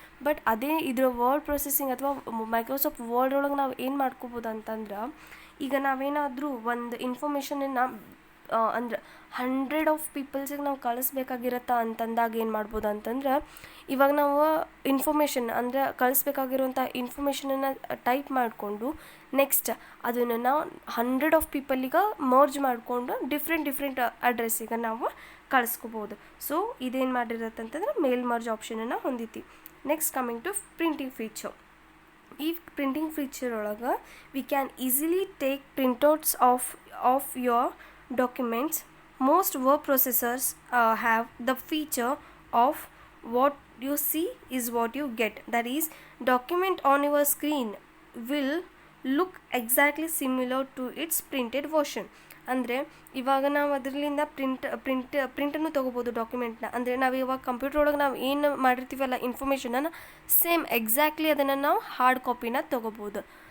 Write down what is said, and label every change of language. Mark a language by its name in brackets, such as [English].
[Kannada] But ಅದೇ ಇದರ word processing ಅಥವಾ ಮೈಕ್ರೋಸಾಫ್ಟ್ ವರ್ಡ್ ಒಳಗೆ ನಾವು ಏನು ಮಾಡ್ಕೋಬೋದು ಅಂತಂದ್ರೆ ಈಗ ನಾವೇನಾದರೂ ಒಂದು ಇನ್ಫಾರ್ಮೇಷನನ್ನು ಅಂದ್ರೆ 100 ಆಫ್ ಪೀಪಲ್ಸಿಗೆ ನಾವು ಕಳಿಸ್ಬೇಕಾಗಿರತ್ತಾ ಅಂತಂದಾಗ ಏನು ಮಾಡ್ಬೋದು ಅಂತಂದ್ರೆ ಇವಾಗ ನಾವು ಇನ್ಫಾರ್ಮೇಷನ್ ಅಂದರೆ ಕಳಿಸ್ಬೇಕಾಗಿರುವಂಥ ಇನ್ಫಾರ್ಮೇಷನನ್ನು ಟೈಪ್ ಮಾಡಿಕೊಂಡು ನೆಕ್ಸ್ಟ್ ಅದನ್ನು ನಾವು 100 ಆಫ್ ಪೀಪಲಿಗೆ ಮರ್ಜ್ ಮಾಡಿಕೊಂಡು ಡಿಫ್ರೆಂಟ್ ಅಡ್ರೆಸ್ಸಿಗೆ ನಾವು ಕಳಿಸ್ಕೋಬೋದು. ಸೊ ಇದೇನು ಮಾಡಿರತ್ತೆ ಅಂತಂದ್ರೆ ಮೇಲ್ merge ಆಪ್ಷನನ್ನು ಹೊಂದಿತಿ. [English] Next coming to printing feature. [Kannada] ಈ ಪ್ರಿಂಟಿಂಗ್ ಫೀಚರ್ ಒಳಗೆ [English] We can easily take printouts of your documents. Most word processors have the feature of what you see is what you get. That is, document on your screen will look exactly similar to its printed version. [Kannada] ಅಂದರೆ ಇವಾಗ ನಾವು ಅದರಲ್ಲಿಂದ ಪ್ರಿಂಟನ್ನು ತೊಗೋಬೋದು ಡಾಕ್ಯುಮೆಂಟ್ನ. ಅಂದರೆ ನಾವು ಇವಾಗ computer ಒಳಗೆ ನಾವು ಏನು ಮಾಡಿರ್ತೀವಲ್ಲ ಇನ್ಫಾರ್ಮೇಷನನ್ನು ಸೇಮ್ ಎಕ್ಸಾಕ್ಟ್ಲಿ ಅದನ್ನು ನಾವು ಹಾರ್ಡ್ ಕಾಪಿನ ತೊಗೋಬೋದು.